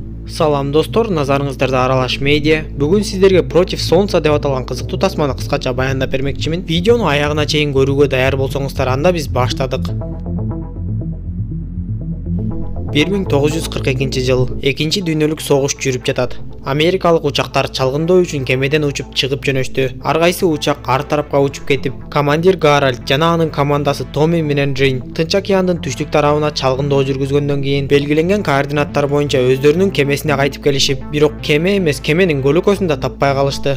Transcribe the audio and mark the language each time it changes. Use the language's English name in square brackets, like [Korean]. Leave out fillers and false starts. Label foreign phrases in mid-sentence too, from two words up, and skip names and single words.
[Kyrgyz] Салам достор, назарыңыздарда Аралаш медиа. [Kazakh] Бүгін сіздерге Против Солнца деп аталған қызықты тасманы қысқаша баяндап бермекчимин. [Kyrgyz] Видеоны аяғына чейин көрүүгө даяр болсоңуздар, анда биз баштадык. 1942 жыл экинчи дүйнөлүк согуш жүрүп жатат. Америкалык учактар чалгындоо үчүн кемеден учуп чыгып жөнөштү. Ар кайсы учак ар тарапка учуп кетип, командир Гарольд жана анын командасы Томми менен Джин Тынч океандын түштүк тарабына чалгындоо жүргүзгөндөн кийин белгиленген координаттар боюнча өздөрүнүн кемесине кайтып келишип, бирок кеме эмес, кеменин көлөкөсүн да таппай калышты.